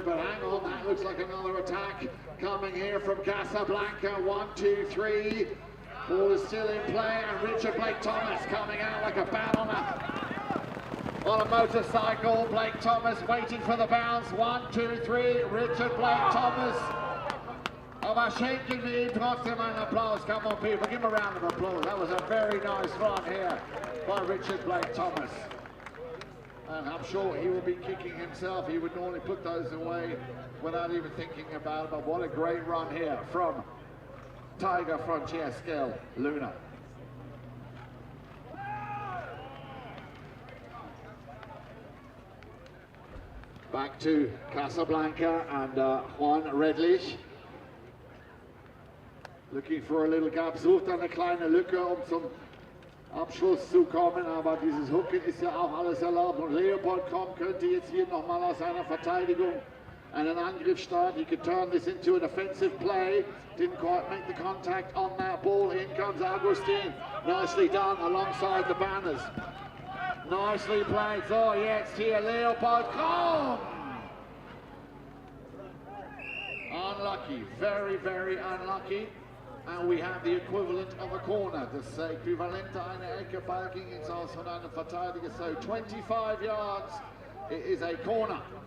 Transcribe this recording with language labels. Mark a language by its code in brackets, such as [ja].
[en] But hang on, that looks like another attack coming here from Casablanca. 1, 2, 3. Ball is still in play, and Richard Blake Thomas coming out like a bat on a motorcycle. Blake Thomas waiting for the bounce. 1, 2, 3. Richard Blake Thomas. [de] Aber schenken wir ihm trotzdem einen Applaus. [en] Come on, people, give him a round of applause. That was a very nice run here by Richard Blake Thomas. And I'm sure he will be kicking himself. He would normally put those away without even thinking about it. But what a great run here from Tiger from Scaleluna. Back to Casablanca and Juan Redlich. Looking for a little gap, [de] sucht eine kleine Lücke, zum Abschluss zu kommen, aber dieses Hooken ist ja auch alles erlaubt, und Leopold Krom könnte jetzt hier nochmal aus seiner Verteidigung einen Angriff starten. [en] He could turn this into an offensive play. Didn't quite make the contact on that ball. In comes Augustin. Nicely done alongside the banners. Nicely played. [de] So jetzt hier Leopold Krom. [en] Unlucky, very, very unlucky. And we have the equivalent of a corner. [de] Das Äquivalente einer Ecke, Ball ging ins Aus von einem Verteidiger. [en] So 25 yards, it is a corner.